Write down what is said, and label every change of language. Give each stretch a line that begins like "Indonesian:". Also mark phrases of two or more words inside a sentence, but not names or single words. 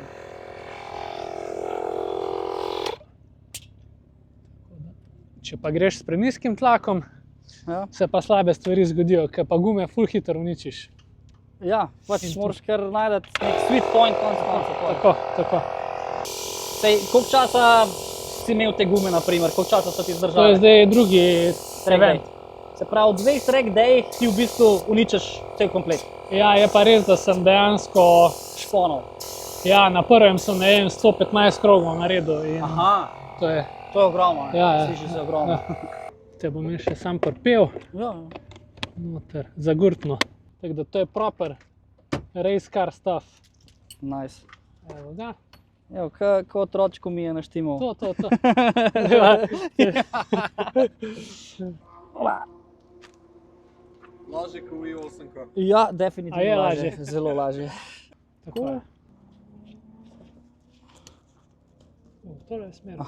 Slovenian: Če pa greš s prenizkim tlakom, Ja. se pa slabe stvari zgodijo, ker pa gume ful hitro uničiš. Ja, pač moraš kar najti nek
English: sweet point
Slovenian: konec koncev. Tako. Sej, koliko časa si imel te gume, naprimer, koliko časa so ti To zdržale? je zdaj drugi Track event. day. Se pravi, v 2
English: track dayih
Slovenian: ti v bistvu uničiš cel komplet. Ja, je pa res, da sem dejansko, Šponov. ja, na prvem sem, ne vem, 115 krogov naredil in Aha, to je, to je ogromno. Ja. Sliši se ogromno. te bom jaz še sam pripel. Ja. Noter, zagurtno. Tako da to je
English: proper race car stuff.
Slovenian: Nice. Evo ga. Evo, ko otročko mi je naštimal. To. Lažje kot v i8. Ja, definitivno A je lažje. lažje? Zelo lažje. Tako je. Tole je smer.